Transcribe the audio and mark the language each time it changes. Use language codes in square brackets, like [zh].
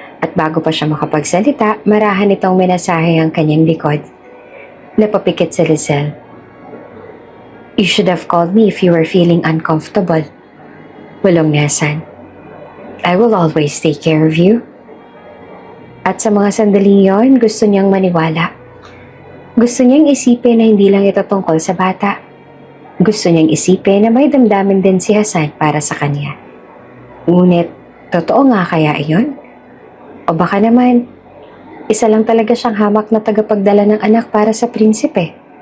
[tl] At bago pa siya makapagsalita, marahan itong minasahe ang kanyang likod. Napapikit si Lizelle. [en] "You should have called me if you were feeling uncomfortable." [tl] Bulong ni Hasan. [en] "I will always take care of you." [tl] At sa mga sandaling yon, gusto niyang maniwala. Gusto niyang isipin na hindi lang ito tungkol sa bata. Gusto niyang isipin na may damdamin din si Hasan para sa kanya. Ngunit, totoo nga kaya iyon? O baka naman, isa lang talaga siyang hamak na tagapagdala ng anak para sa prinsipe.